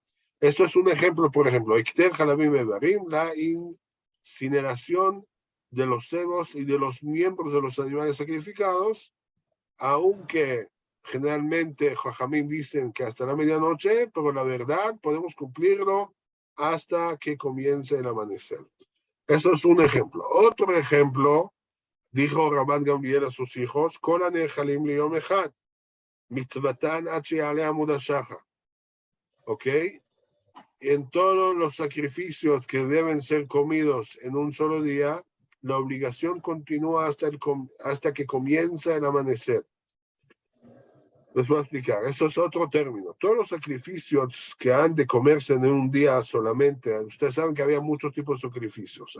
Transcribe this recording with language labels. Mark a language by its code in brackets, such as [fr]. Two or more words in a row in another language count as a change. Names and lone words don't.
[es] Esto es un ejemplo, por ejemplo, la incineración de los cebos y de los miembros de los animales sacrificados, aunque generalmente Jajamín dicen que hasta la medianoche, pero la verdad podemos cumplirlo hasta que comience el amanecer. Eso es un ejemplo. Otro ejemplo, dijo Rabban Gamliel a sus hijos, [he] כל הנאכלים ליום אחד, מצותן עד שיעלה עמוד השחר. [es] ¿Ok? En todos los sacrificios que deben ser comidos en un solo día, la obligación continúa hasta que comienza el amanecer. Les voy a explicar, eso es otro término. Todos los sacrificios que han de comerse en un día solamente, ustedes saben que había muchos tipos de sacrificios.